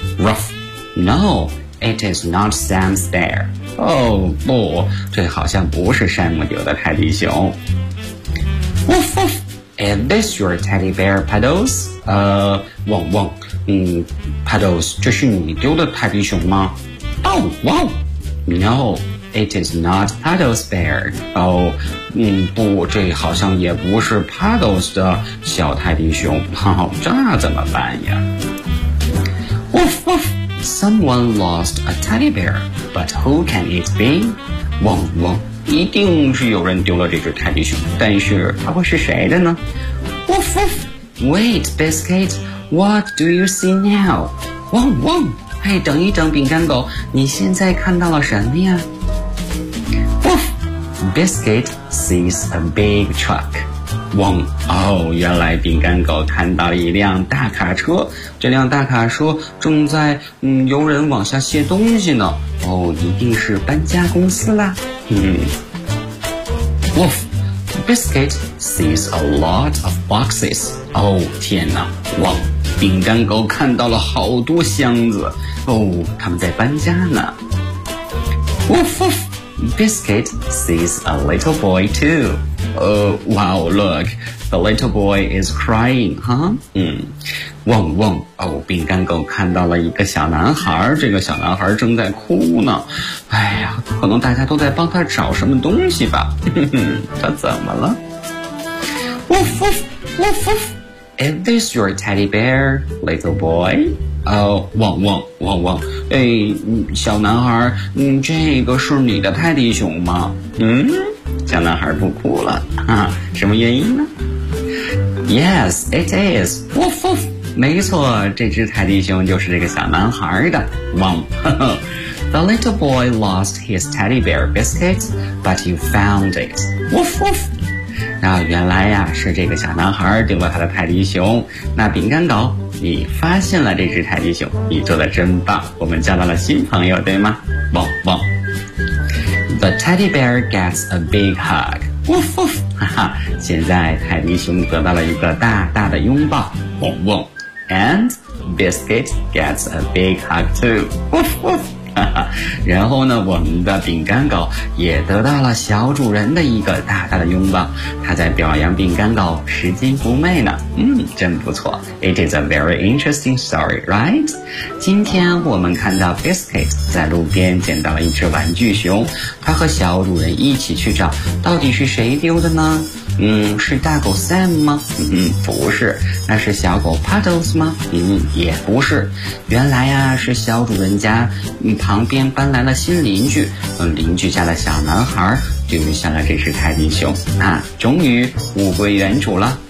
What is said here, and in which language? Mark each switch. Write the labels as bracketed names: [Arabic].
[English] Ruff. No, it is not Sam's bear. Oh, [Chinese] 不，这好像不是 Sam 丢的泰迪熊。 [English] Woof woof. Is this your teddy bear, Puddles? [Chinese] 汪汪。 Puddles, 这是你丢的泰迪熊吗？ [English] Oh, wow! No, it is not Puddles' bear. [Chinese] Oh, 不，这好像也不是 Puddles 的小泰迪熊。这怎么办呀？ [English] Woof, woof! Someone lost a teddy bear, but who can it be? [Chinese] 汪汪。一定是有人丢了这只泰迪熊，但是它会是谁的呢？ [English] Woof woof. Wait, Biscuit. What do you see now? [Chinese] 汪汪。嘿，等一等，饼干狗，你现在看到了什么呀？ [English] Woof. Biscuit sees a big truck. [Chinese] 汪。哦，原来饼干狗看到了一辆大卡车，这辆大卡车正在有人往下卸东西呢。哦，一定是搬家公司啦。 [English] Woof, Biscuit sees a lot of boxes. [Chinese] Oh, 天哪，汪，饼干狗看到了好多箱子。他们在搬家呢。 [English] Woof, woof, Biscuit sees a little boy too. Wow, look, the little boy is crying, huh? [Chinese] 汪汪，饼干狗看到了一个小男孩，这个小男孩正在哭呢。哎呀，可能大家都在帮他找什么东西吧。他怎么了？ [English] Woof woof, woof woof. Is this your teddy bear, little boy? [Chinese] 汪汪汪汪，小男孩，这个是你的泰迪熊吗？小男孩不哭了，什么原因呢？ [English] Yes, it is. Woof woof. [Chinese] 没错，这只泰迪熊就是这个小男孩的。汪。 [English] The little boy lost his teddy bear, Biscuit, but you found it. Woof woof. [Chinese] 那原来呀，是这个小男孩丢了他的泰迪熊。那饼干狗，你发现了这只泰迪熊，你做得真棒，我们交到了新朋友，对吗？汪汪。 [English] The teddy bear gets a big hug. Woof woof. [Chinese] 现在泰迪熊得到了一个大大的拥抱。汪汪。 [English] And Biscuit gets a big hug too. Woof woof. [Chinese] 然后呢，我们的饼干狗也得到了小主人的一个大大的拥抱。他在表扬饼干狗拾金不昧呢。真不错。 [English] It is a very interesting story, right? [Chinese] 今天我们看到 Biscuit 在路边捡到了一只玩具熊，他和小主人一起去找，到底是谁丢的呢？是大狗 Sam 吗？不是。那是小狗 Puddles 吗？也不是。原来呀，是小主人家旁边搬来了新邻居，邻居家的小男孩丢下了这只泰迪熊，终于物归原主了。